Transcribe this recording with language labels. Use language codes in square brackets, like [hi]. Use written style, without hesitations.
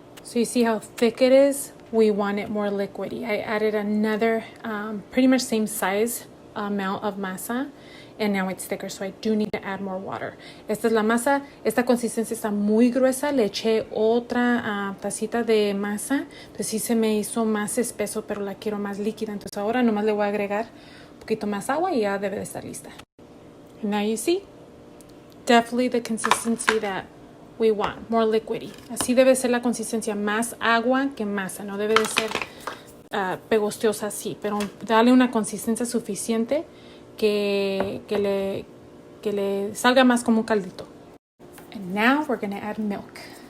[en] So you see how thick it is? We want it more liquidy. I added another pretty much same size amount of masa, and now it's thicker, so I do need to add more water. [es] Esta es la masa. Esta consistencia está muy gruesa. Le eché otra tacita de masa, entonces sí se me hizo más espeso, pero la quiero más líquida. Entonces ahora nomás le voy a agregar un poquito más agua y ya debe de estar lista. [en] And now you see, definitely the consistency that we want, more liquidy. [es] Así debe ser la consistencia, más agua que masa. No debe de ser pegostiosa así, pero dale una consistencia suficiente que le salga más como un caldito. [en] And now we're going to add milk.